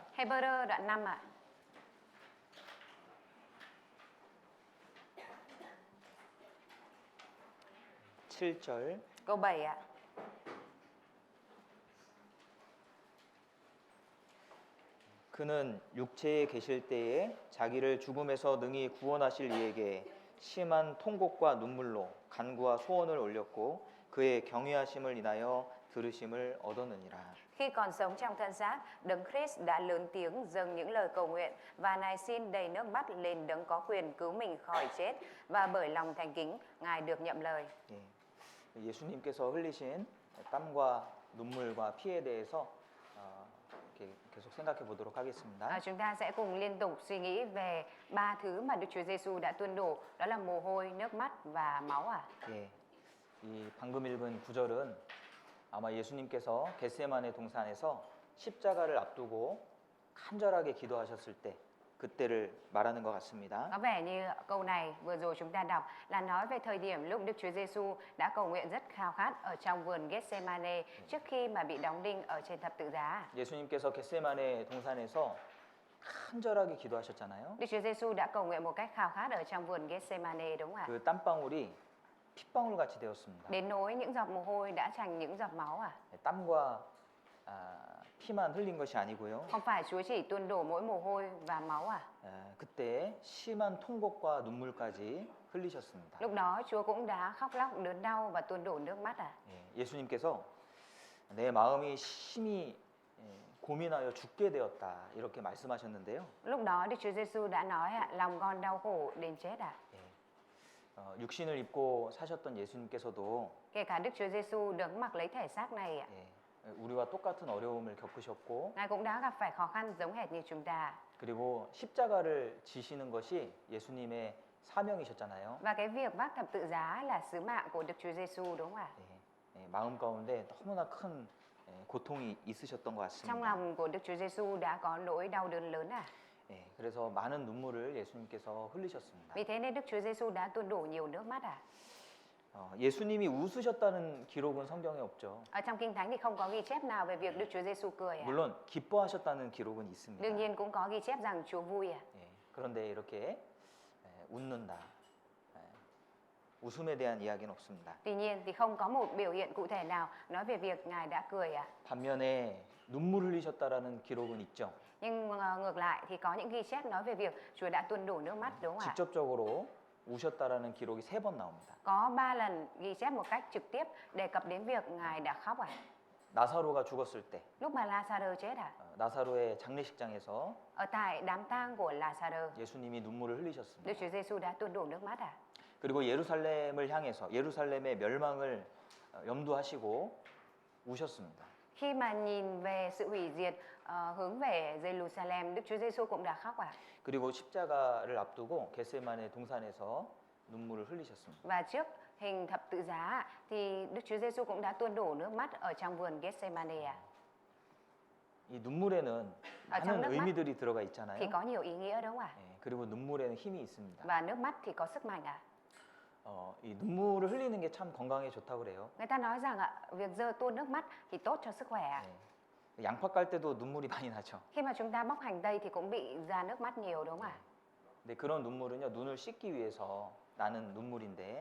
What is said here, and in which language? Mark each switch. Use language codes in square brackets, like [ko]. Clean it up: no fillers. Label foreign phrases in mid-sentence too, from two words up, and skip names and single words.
[vi] Hebrew đoạn 5 ạ. [ko] 칠 절 [vi] Câu 7 ạ. [ko] 그는 육체에 계실 때에 자기를 죽음에서 능히 구원하실 이에게 심한 통곡과 눈물로 간구와 소원을 올렸고 그의 경외하심을 인하여 들으심을 얻었느니라. [vi] Khi còn sống trong thân xác, Đấng Christ đã lớn tiếng dâng những lời cầu nguyện và nài xin đầy nước mắt lên Đấng có quyền cứu mình khỏi chết, và bởi lòng thành kính Ngài được nhậm lời. [ko] 예, 예수님께서 흘리신 땀과 눈물과 피에 대해서 이렇게 계속 생각해 보도록 하겠습니다. [vi] Chúng ta sẽ cùng liên tục suy nghĩ về ba thứ mà Đức Chúa Giêsu đã tuôn đổ, đó là mồ hôi, nước mắt và máu ạ. [ko] 예, 이 방금 읽은 구절은 아마 예수님께서 겟세마네 동산에서 십자가를 앞두고 간절하게 기도하셨을 때 그때를 말하는 것 같습니다. [vi] Có vẻ như câu này vừa rồi chúng ta đọc là nói về thời điểm lúc Đức Chúa Giêsu đã cầu nguyện rất khao khát ở trong vườn Gethsemane trước khi mà bị đóng đinh ở trên thập tự giá. [ko] 예수님께서 겟세마네 동산에서 간절하게 기도하셨잖아요. [vi] Đức Chúa Giêsu đã cầu nguyện một cách khao khát ở trong vườn Gethsemane đúng không ạ? [ko] 그 땀방울이 핏방울 같이 되었습니다. [vi] Đến nỗi những giọt mồ hôi đã thành những giọt máu à? [ko] 땀과 피만 흘린 것이 아니고요. [vi] Không phải Chúa chỉ tuôn đổ mỗi mồ hôi và máu à? [ko] 그때 심한 통곡과 눈물까지 흘리셨습니다. [vi] Lúc đó Chúa cũng đã khóc lóc đớn đau và tuôn đổ nước mắt à? [ko] 예수님께서 내 마음이 심히 고민하여 죽게 되었다 이렇게 말씀하셨는데요. [vi] Lúc đó Đức Chúa Giêsu đã nói lòng con đau khổ đến chết à? [ko] 육신을 입고 사셨던 예수님께서도 [vi] Kể cả Đức Chúa Giêsu được mặc lấy thể xác này, [ko] 우리와 똑같은 어려움을 겪으셨고 [vi] Ngài cũng đã gặp phải khó khăn giống hệt như chúng ta. [ko] 그리고 십자가를 지시는 것이 예수님의 사명이셨잖아요. [vi] Và cái việc vác thập tự giá là sứ mạng của Đức Chúa Giêsu đúng không ạ? [ko] 마음 가운데 너무나 큰 고통이 있으셨던 것 [vi] Trong [ko] 같습니다. [vi] lòng của Đức Chúa Giêsu đã có nỗi đau đớn lớn à? [ko] 그래서 많은 눈물을 예수님께서 흘리셨습니다. [vi] Vì thế nên Đức Chúa Giêsu đã tuôn đổ nhiều nước mắt à? [ko] 예수님이 웃으셨다는 기록은 성경에 없죠. [vi] Ở trong Kinh Thánh thì không có ghi chép nào về việc Đức Chúa Giêsu cười à? [ko] 물론 기뻐하셨다는 기록은 있습니다. [vi] Đương nhiên cũng có ghi chép rằng Chúa vui à? [ko] 그런데 이렇게 웃는다. 웃음에 대한 이야기는 없습니다. [vi] Tuy nhiên thì không có một biểu hiện cụ thể nào nói về việc Ngài đã cười à? [ko] 반면에 눈물 흘리셨다라는 기록은 있죠. [vi] Nhưng ngược lại thì có những ghi chép nói về việc Chúa đã tuôn đổ nước mắt đúng không ạ? [ko] 직접적으로 우셨다라는 기록이 3번 나옵니다. [vi] Có 3 lần ghi chép một cách trực tiếp đề cập đến việc Ngài đã khóc à? [ko] 나사로가 죽었을 때 [vi] Lúc mà Lazarơ chết à? [ko] 나사로의 장례식장에서 [vi] Ở tại đám tang của Lazarơ, [ko] 예수님이 눈물을 흘리셨습니다. [vi] Đức Chúa Giêsu đã tuôn đổ nước mắt à? [ko] 그리고 예루살렘을 향해서 예루살렘의 멸망을 염두하시고 우셨습니다. [vi] Khi mà nhìn về sự hủy diệt hướng về Jerusalem, Đức Chúa Giêsu cũng đã khóc à? [ko] 그리고 십자가를 앞두고 겟세마네 동산에서 눈물을 흘리셨습니다. [vi] Và trước hình thập tự giá thì Đức Chúa Giêsu cũng đã tuôn đổ nước mắt ở trong vườn Gethsemane à? [ko] 이 눈물에는 [vi] trong [ko] 많은 [vi] nước mắt [ko] 의미들이 들어가 [vi] Thì [ko] 있잖아요. [vi] có nhiều ý nghĩa đúng không ạ? [ko] 그리고 눈물에는 힘이 있습니다. [vi] Và nước mắt thì có sức mạnh à? [ko] 이 눈물을 흘리는 게 참 건강에 좋다고 그래요. [vi] Người ta nói rằng việc tuôn nước mắt thì tốt cho sức khỏe à? [ko] 양파 깔 때도 눈물이 많이 나죠. [vi] Khi mà chúng ta bóc hành tây thì cũng bị ra nước mắt nhiều đúng không ạ? [ko] 근데 그런 눈물은요 눈을 씻기 위해서 나는 눈물인데